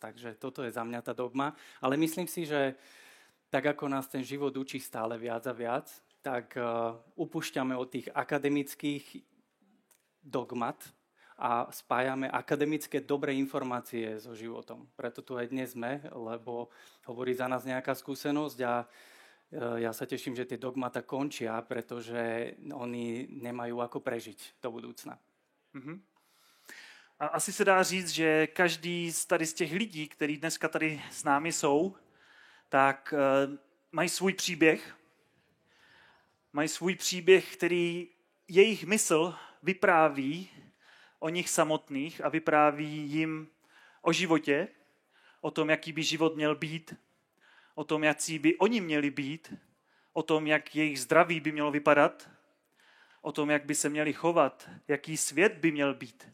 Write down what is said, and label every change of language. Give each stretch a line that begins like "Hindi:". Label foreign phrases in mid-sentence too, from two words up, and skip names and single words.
Slovak: Takže toto je za mňa tá dogma. Ale myslím si, že tak ako nás ten život učí stále viac a viac, tak upúšťame od tých akademických dogmat a spájame akademické dobré informácie so životom. Preto tu aj dnes sme, lebo hovorí za nás nejaká skúsenosť a ja sa teším, že tie dogmata končia, pretože oni nemajú ako prežiť do budúcna. Mhm.
Czech: A asi se dá říct, že každý z těch lidí, kteří dneska tady s námi jsou, tak mají svůj příběh. Mají svůj příběh, který jejich mysl vypráví o nich samotných a vypráví jim o životě, o tom, jaký by život měl být, o tom, jaký by oni měli být, o tom, jak jejich zdraví by mělo vypadat, o tom, jak by se měli chovat, jaký svět by měl být.